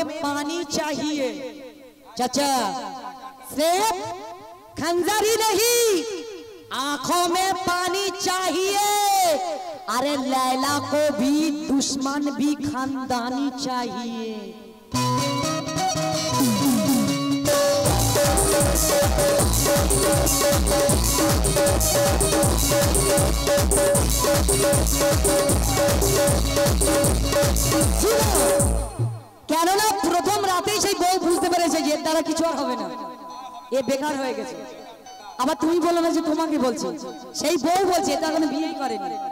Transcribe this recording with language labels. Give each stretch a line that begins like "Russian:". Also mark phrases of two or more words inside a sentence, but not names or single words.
Hindi: पानी चाहिए चाचा सिर्फ खंजरी नहीं आंखों में पानी चाहिए अरे लैला को भी दुश्मन भी खानदानी चाहिए
Bangla: কেননা প্রথম রাতেই সেই বউ বুঝতে পেরেছে যে এর দ্বারা কিছু আর হবে না এ বেকার হয়ে গেছে আবার তুমি বলো না যে তোমাকে বলছি সেই বউ বলছে এটা এখনো বিয়ে করেনি